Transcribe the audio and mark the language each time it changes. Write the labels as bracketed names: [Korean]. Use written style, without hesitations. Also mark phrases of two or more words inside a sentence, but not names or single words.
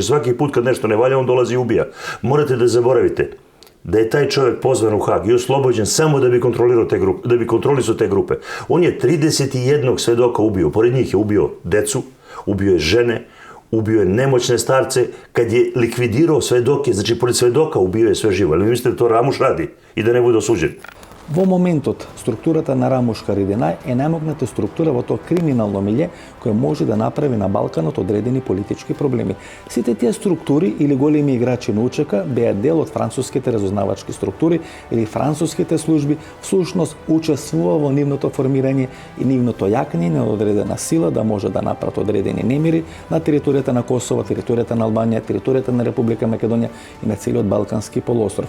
[Serbian] Svaki put kad nešto ne valja, on dolazi i ubija. Morate da zaboravite da je taj čovjek pozvan u Hag i oslobođen samo da bi kontrolisao te grupe. On je 31 svedoka ubio. Pored njih je ubio decu, ubio je žene, ubio je nemoćne starce. Kad je likvidirao svedoke, znači pored svedoka ubio je sve živo. Ali vi mislite da to Ramuš radi i da ne bude osuđen? [Macedonian] Во моментот, структурата на Рамуш Харадинaj е најмогната структура во тоа криминално милје која може да направи на Балканот одредени политички проблеми. Сите тие структури или големи играчи на УЧК беа дел од француските разузнавачки структури или француските служби, всушност учествува во нивното формирање и нивното јакање на одредена сила да може да направат одредени немири на територијата на Косово, територијата на Албанија, територијата на Република Македонија и на целиот Балкански полуостров.